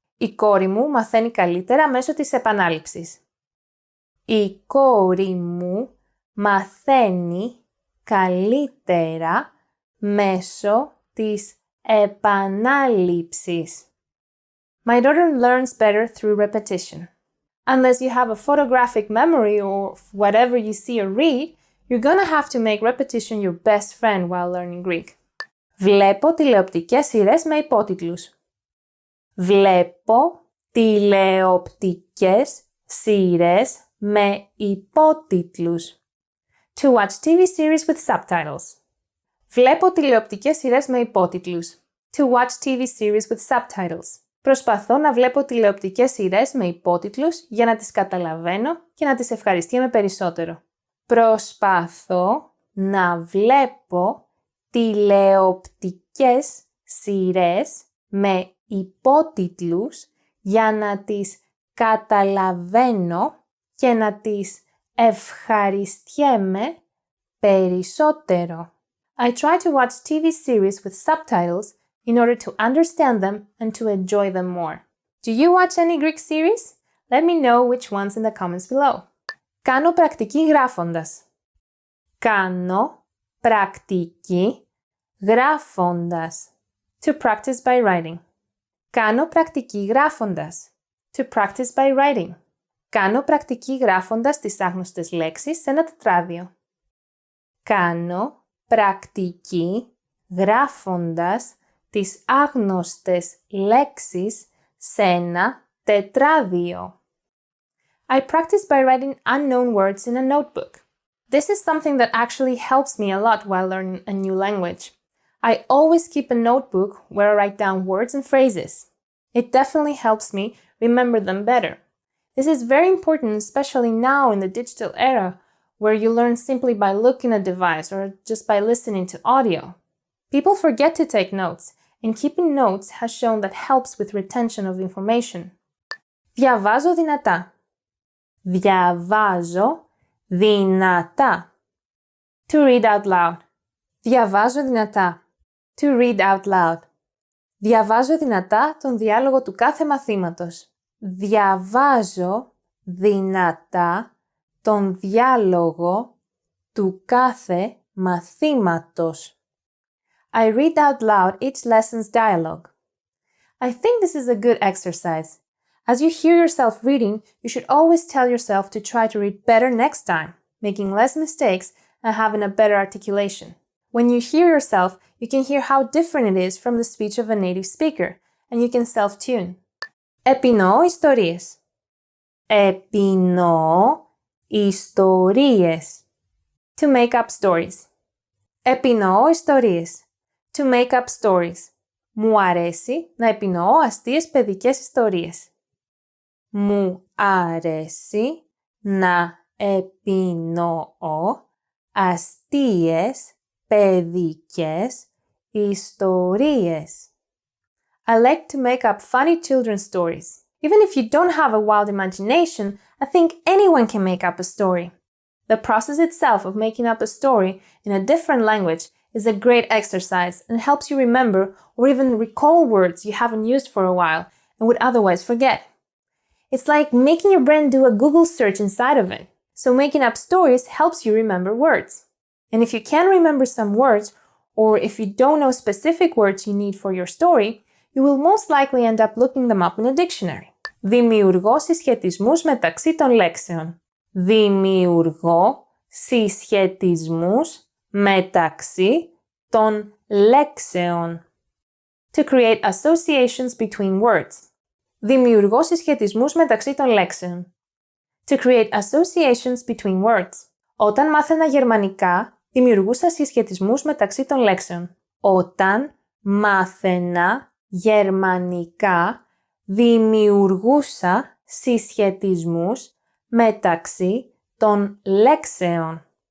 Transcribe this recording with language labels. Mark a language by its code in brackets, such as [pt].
[el] Η κόρη μου μαθαίνει καλύτερα μέσω της επανάληψης. Η κόρη μου μαθαίνει καλύτερα μέσω της επανάληψης. [en] My daughter learns better through repetition. Unless you have a photographic memory or whatever you see or read, you're gonna have to make repetition your best friend while learning Greek. [el] Βλέπω τηλεοπτικές σειρές με υπότιτλους. Βλέπω τηλεοπτικές σειρές με υπότιτλους. [en] To watch TV series with subtitles. [el] Βλέπω τηλεοπτικές σειρές με υπότιτλους. [en] To watch TV series with subtitles. [el] Προσπαθώ να βλέπω τηλεοπτικές σειρές με υπότιτλους για να τις καταλαβαίνω και να τις ευχαριστιέμαι περισσότερο. Προσπαθώ να βλέπω τηλεοπτικές σειρές με υπότιτλους για να τις καταλαβαίνω και να τις ευχαριστιέμαι περισσότερο. [en] I try to watch TV series with subtitles in order to understand them and to enjoy them more. Do you watch any Greek series? Let me know which ones in the comments below. [el] Κάνω πρακτική γράφοντας. Κάνω πρακτική γράφοντας. [en] To practice by writing. [el] Κάνω πρακτική γράφοντας. [en] To practice by writing. [el] Κάνω πρακτική γράφοντας τις άγνωστες λέξεις σε ένα τετράδιο. Κάνω πρακτική γράφοντας τις άγνωστες λέξεις σε ένα τετράδιο. [en] I practice by writing unknown words in a notebook. This is something that actually helps me a lot while learning a new language. I always keep a notebook where I write down words and phrases. It definitely helps me remember them better. This is very important, especially now in the digital era, where you learn simply by looking at a device or just by listening to audio. People forget to take notes, and keeping notes has shown that helps with retention of information. [el] Διαβάζω δυνατά. Διαβάζω δυνατά. [en] To read out loud. [el] Διαβάζω δυνατά. [en] To read out loud. [el] Διαβάζω δυνατά τον διάλογο του κάθε μαθήματος. Διαβάζω δυνατά τον διάλογο του κάθε μαθήματος. [en] I read out loud each lesson's dialogue. I think this is a good exercise. As you hear yourself reading, you should always tell yourself to try to read better next time, making less mistakes and having a better articulation. When you hear yourself, you can hear how different it is from the speech of a native speaker, and you can self-tune. [el] Επινοώ ιστορίες. Επινοώ ιστορίες. [en] To make up stories. [el] Επινοώ ιστορίες. [en] To make up stories. [el] Μου αρέσει να επινοώ αστείες παιδικές ιστορίες. Μου αρέσει να επινοώ αστείες παιδικές ιστορίες. [en] I like to make up funny children's stories. Even if you don't have a wild imagination, I think anyone can make up a story. The process itself of making up a story in a different language is a great exercise and helps you remember or even recall words you haven't used for a while and would otherwise forget. It's like making your brain do a Google search inside of it. So making up stories helps you remember words. And if you can't remember some words, or if you don't know specific words you need for your story, you will most likely end up looking them up in a dictionary. [el] Δημιουργώ συσχετισμούς μεταξύ των λέξεων. Δημιουργώ συσχετισμούς μεταξύ των λέξεων. [en] To create associations between words. [el] Δημιουργώ συσχετισμούς μεταξύ των λέξεων. [en] To create associations between words. [el] Όταν μάθαινα γερμανικά, δημιουργούσα συσχετισμούς μεταξύ των λέξεων. Όταν μάθαινα γερμανικά, δημιουργούσα συσχετισμούς μεταξύ των λέξεων.